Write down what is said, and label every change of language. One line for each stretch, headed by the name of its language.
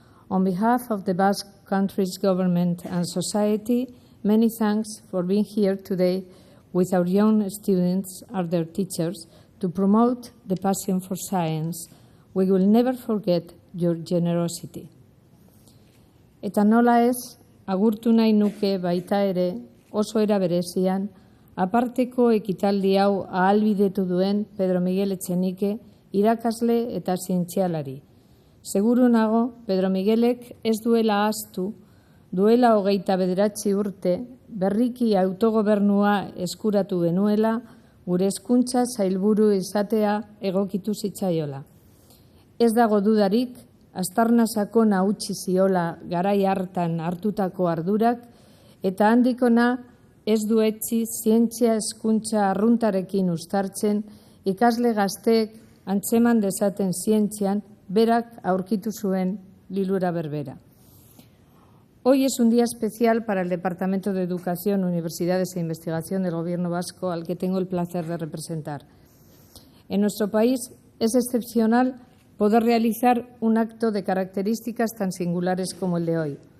English: On behalf of the Basque country's government and society, many thanks for being here today with our young students and their teachers to promote the passion for science. We will never forget your generosity.
Basque: Eta nola ez, agurtu nahi nuke baita ere oso era berezian, aparteko ekitaldi hau ahalbidetu duen Pedro Miguel Echenique, irakasle eta zientzialari. Seguru nago, Pedro Miguelek ez duela ahaztu, duela 29 urte, berriki autogobernua eskuratu genuela, gure hezkuntza sailburu izatea egokitu zitzaiola. Ez dago dudarik, aztarna sakona utzi ziola garai hartan hartutako ardurak, eta handikona ez du etzi zientzia hezkuntza arruntarekin uztartzen, ikasle gazteek antzeman dezaten zientzian berak aurkitu zuen lilura berbera.
Spanish: Hoy es un día especial para el Departamento de Educación, Universidades e Investigación del Gobierno vasco, al que tengo el placer de representar. En nuestro país es excepcional poder realizar un acto de características tan singulares como el de hoy.